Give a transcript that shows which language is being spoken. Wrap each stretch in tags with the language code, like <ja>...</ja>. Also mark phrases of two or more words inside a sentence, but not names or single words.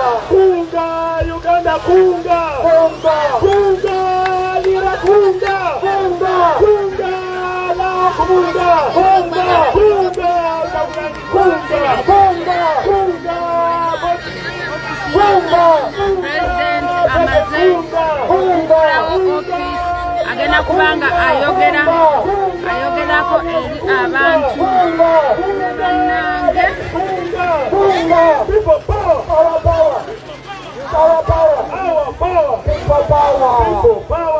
<lg>Kunga, Uganda, kunga! Kunga! Kunga, lira kunga! Kunga! Kunga, la kunga! Kunga! Kunga, kunga! Kunga! Kunga! Kunga! President amaze</lg> <en>office agenda</en> <lg>kubanga ayogerako eri abantu bannange.</lg> <en>People power, our power. It's our power, our power. People power, people power.</en>